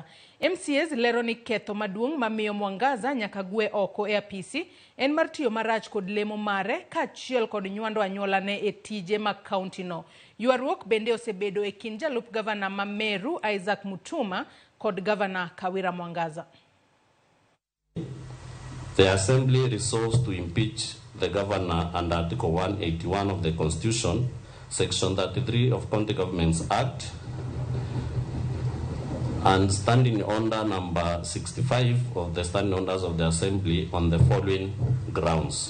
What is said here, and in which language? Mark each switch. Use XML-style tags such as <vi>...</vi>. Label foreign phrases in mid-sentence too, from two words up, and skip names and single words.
<luo>MCAs lero ni ketho maduong' mamiyo Mwangaza nyaka gwe oko e apisi en mar tiyo marach kod lemo mare ka achiel kod nywando anyuola ne e tije ma county no. Ywaruok bende osebedo e kind jalup Gavana ma Meru Isaac Mutuma kod Gavana Kawira Mwangaza.</luo> <en>The Assembly resolves to impeach the Governor under Article 181 of the Constitution, Section 33 of County Governments Act, and Standing Order number 65 of the Standing Orders of the Assembly on the following grounds.</en>